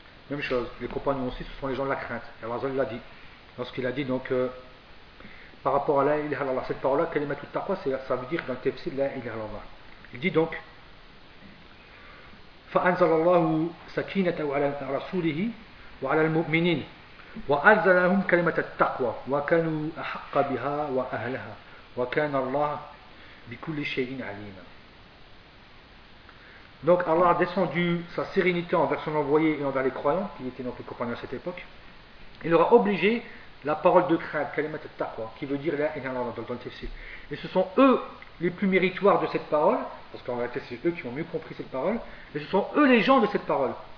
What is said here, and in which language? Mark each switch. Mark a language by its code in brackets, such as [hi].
[fr] Même chose, les compagnons aussi, ce sont les gens de la crainte. Et Allah l'a dit. Lorsqu'il a dit donc, par rapport à la ilaha illallah, cette parole-là, kalimatut taqwa, ça veut dire dans le tafsir la ilaha illallah. Il dit donc, [ar] فأنزل الله سكينته على رسوله وعلى المؤمنين وأنزلهم كلمة التقوى وكانوا أحق بها وأهلها وكان الله بكل شيء عليما. [fr] Donc Allah a descendu sa sérénité envers son envoyé et envers les croyants qui étaient donc les compagnons à cette époque. Il leur a obligé la parole de crainte, [ar] كلمة التقوى, [fr] qui veut dire la [ar] إله إلا الله [fr] dans le tafsir. Et ce sont eux les plus méritoires de cette parole, parce qu'en réalité c'est eux qui ont mieux compris cette parole, et ce sont eux les gens de cette parole.